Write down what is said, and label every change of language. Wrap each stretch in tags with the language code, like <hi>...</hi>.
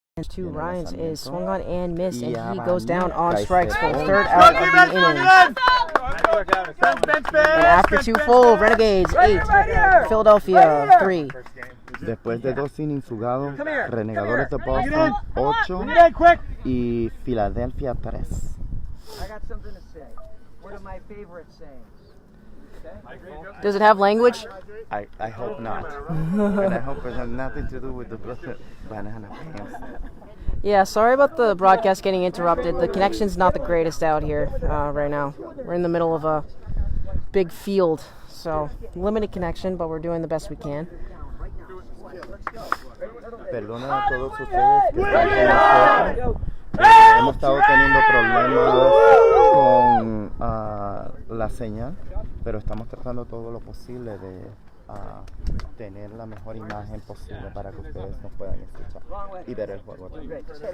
<en>To Ryan's is swung on and missed, and he goes down on strikes for the third out of the inning. And after 2 full, Renegades 8, Philadelphia 3.</en> <es>Después de 2 innings jugados, Renegadores de Boston 8 y Filadelfia 3.</es> <en>I got something to say. One of my favorite sayings. Does it have language? I hope not. And I hope it has nothing to do with the banana pants. Yeah, sorry about the broadcast getting interrupted. The connection's not the greatest out here right now. We're in the middle of a big field, so limited connection, but we're doing the best we can.</en> <es>Perdonen a todos ustedes que están con nosotros. Hemos estado teniendo problemas con la señal, pero estamos tratando todo lo posible de tener la mejor imagen posible para que ustedes nos puedan escuchar y ver el juego también.</es>